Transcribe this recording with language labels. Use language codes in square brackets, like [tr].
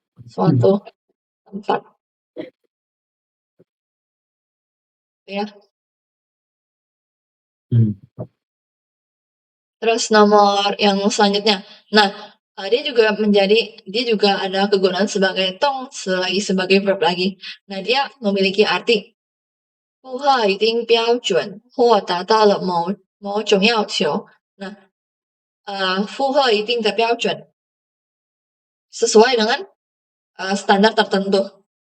[id] suatu tempat, ya. Hmm. Terus nomor yang selanjutnya. Nah, dia juga ada kegunaan sebagai tong sebagai verb lagi. Nah, dia memiliki arti [zh] 负荷一定标准或达到了某种要求。 [id] Nah, [zh] 负荷一定的标准 [id] sesuai dengan standar tertentu.